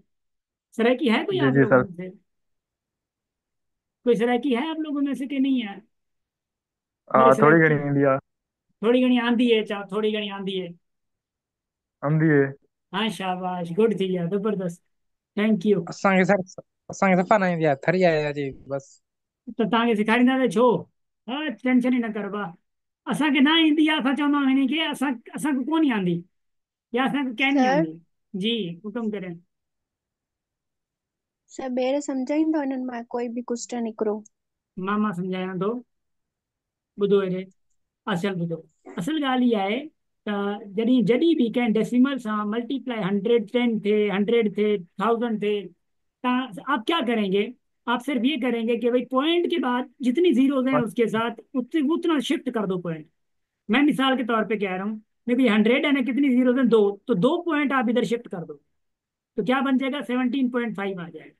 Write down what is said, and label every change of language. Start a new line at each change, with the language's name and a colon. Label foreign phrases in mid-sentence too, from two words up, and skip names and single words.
Urdu: سرائیکی ہے کوئی جی آپ جی لوگوں سر. میں سے، کوئی سرائیکی ہے آپ لوگوں میں سے کہ نہیں ہے. میرے
Saraiki: تھوڑی گھنی
Urdu: سرائیکی انڈیا.
Saraiki: تھوڑی گھنی آندی ہے، چاہ تھوڑی گھنی آندی ہے.
Urdu: ہم دیے. ہاں شاباش، گڈ تھی یار، زبردست.
English: Thank you.
Sindhi: असांखे सर, असांखे सफ़ा न ईंदी आहे, थरी आहे जी बस। तो तव्हांखे सेखारींदासीं छो। हा टेंशन ई न कर बा। असांखे न ईंदी आहे, असां चवंदा आहियूं हिन खे, असांखे कोन आंदी, या असांखे कंहिं नहीं सर, आंदी। जी
Urdu: حکم کریں.
Sindhi: सर ॿेर सम्झाईंदो हिननि मां कोई बि क्वेश्चन हिकिड़ो। मां सम्झायां थो, ॿुधो हेॾे। असल ॿुधो, असल ॻाल्हि इहा आहे त जॾहिं जॾहिं बि कंहिं डेसिमल सां मल्टीप्लाई 110 थे, 100 थे, 1000 थे,
Urdu: آپ کیا کریں گے. آپ صرف یہ کریں گے کہ بھائی پوائنٹ کے بعد جتنی زیروز ہیں اس کے ساتھ اتنا شفٹ کر دو پوائنٹ. میں مثال کے طور پہ کہہ رہا ہوں، دیکھو یہ 100 ہے نا، کتنی زیروز ہیں، دو، تو 2 پوائنٹ آپ ادھر شفٹ کر دو، تو کیا بن جائے گا، 17.5 آ جائے گا.